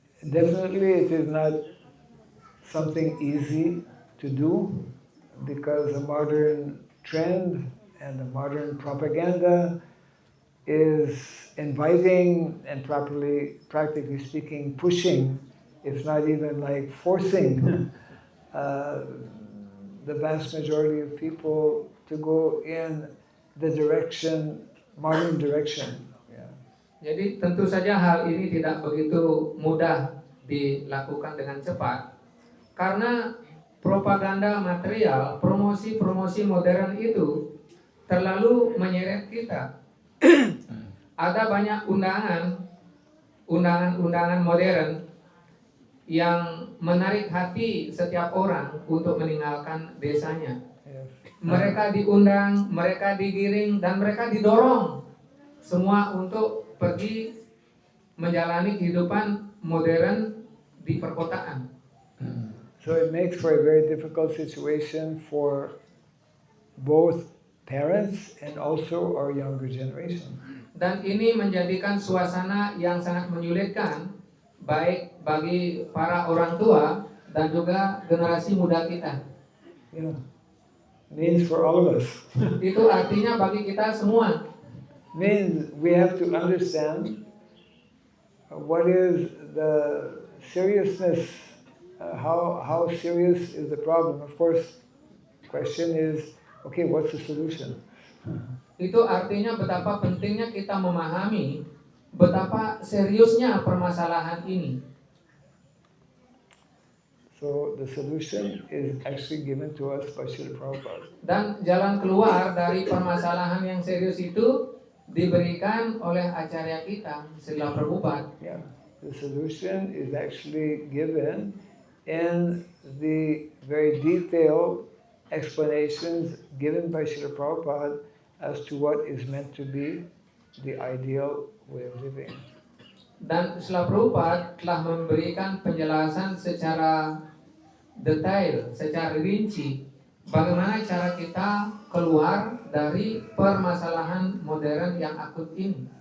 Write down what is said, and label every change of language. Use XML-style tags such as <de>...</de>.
<en>Definitely it is not something easy to do, because the modern trend and the modern propaganda is inviting and practically speaking, pushing, if not even like forcing, the vast majority of people to go in the modern direction. Yeah.</en> <id>Jadi tentu saja hal ini tidak begitu mudah dilakukan dengan cepat karena propaganda material, promosi-promosi modern itu terlalu menyeret kita. Ada banyak undangan-undangan modern yang menarik hati setiap orang untuk meninggalkan desanya. Mereka diundang, mereka digiring, dan mereka didorong semua untuk pergi menjalani kehidupan modern di perkotaan.</id> <en>So it makes for a very difficult situation for both parents and also our younger generation.</en> <id>Dan ini menjadikan suasana yang sangat menyulitkan baik bagi para orang tua dan juga generasi muda kita.</id> <en>Yeah. Means for all of us.</en> <id>Itu artinya bagi kita semua.</id> <en>Means we have to understand what is the seriousness, how serious is the problem. Of course, question is, okay, what's the solution?</en> <id>Itu artinya betapa pentingnya kita memahami betapa seriusnya permasalahan ini.</id> <en>So the solution is actually given to us by Srila Prabhupada.</en> <id>Dan jalan keluar dari permasalahan yang serius itu diberikan oleh acarya kita, Srila Prabhupada.</id> <en>Yeah, the solution is actually given in the very detailed explanations given by Srila Prabhupada as to what is meant to be the ideal way of living.</en> <id>Dan Srila Prabhupada telah memberikan penjelasan secara detail, secara rinci bagaimana cara kita keluar dari permasalahan modern yang akut ini.</id>